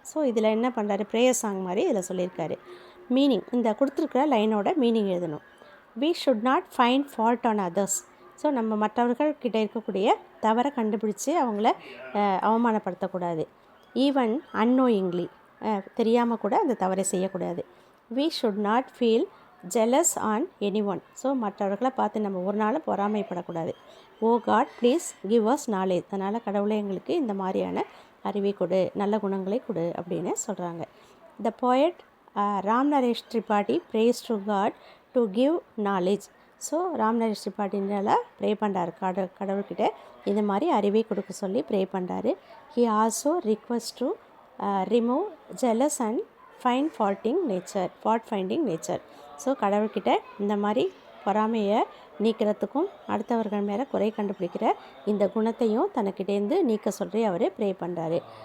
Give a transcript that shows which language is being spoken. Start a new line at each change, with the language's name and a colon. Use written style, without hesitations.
Tamil: So இதில் என்ன பண்ணுறாரு, ப்ரேயர் சாங் மாதிரி இதில் சொல்லியிருக்காரு. மீனிங், இந்த கொடுத்துருக்குற லைனோட மீனிங் எழுதணும்.
English: we should not find fault on others.
Tamil: So நம்ம மற்றவர்கள்கிட்ட இருக்கக்கூடிய தவறை கண்டுபிடிச்சி அவங்கள அவமானப்படுத்தக்கூடாது. ஈவன் unknowingly, தெரியாமல் கூட அந்த தவறை செய்யக்கூடாது.
English: we should not feel jealous on anyone.
Tamil: So மற்றவர்களை பார்த்து நம்ம ஒரு நாளும் பொறாமைப்படக்கூடாது.
English: Oh God please give us knowledge.
Tamil: அதனால் கடவுளை எங்களுக்கு இந்த மாதிரியான அறிவை கொடு, நல்ல குணங்களை கொடு அப்படின்னு சொல்கிறாங்க.
English: The poet Ram Naresh Tripathi prays to God to give knowledge.
Tamil: So ராம்நரேஷ் திரிபாடினால pray பண்ணுறாரு கடவுள்கிட்ட இந்த மாதிரி அறிவை கொடுக்க சொல்லி ப்ரே பண்ணுறாரு.
English: He also request to remove jealous and fault finding nature.
Tamil: So கடவுள்கிட்ட இந்த மாதிரி பொறாமையை நீக்கிறதுக்கும் அடுத்தவர்கள் மேலே குறை கண்டுபிடிக்கிற இந்த குணத்தையும் தனக்கிட்டேருந்து நீக்க சொல்லி அவர் ப்ரே பண்ணுறாரு.